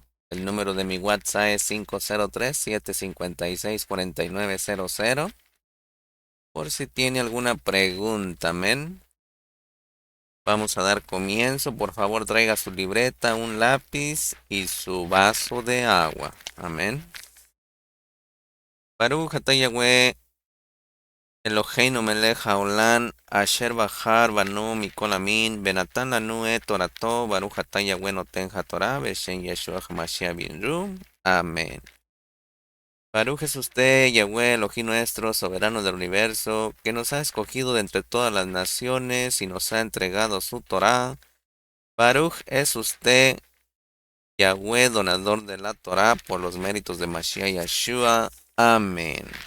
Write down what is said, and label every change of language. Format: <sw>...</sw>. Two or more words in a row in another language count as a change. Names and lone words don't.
<es>El número de mi WhatsApp es 503-756-4900. Por si tiene alguna pregunta, amén. Vamos a dar comienzo. Por favor, traiga su libreta, un lápiz y su vaso de agua. Amén.</es> <he>ברוך אתה יהוה אלוהינו מלך העולם אשר בחר בנו מכל עמים ונתן לנו את תורתו ברוך אתה יהוה נותן התורה בשם ישוע המשיח בינרו.</he> <es>Amén. Baruch es usted, Yahweh, Elohim nuestro, soberano del universo, que nos ha escogido de entre todas las naciones y nos ha entregado su Torá. Baruch es usted, Yahweh, donador de la Torá, por los méritos de Mashiach Yeshua. Amén.</es>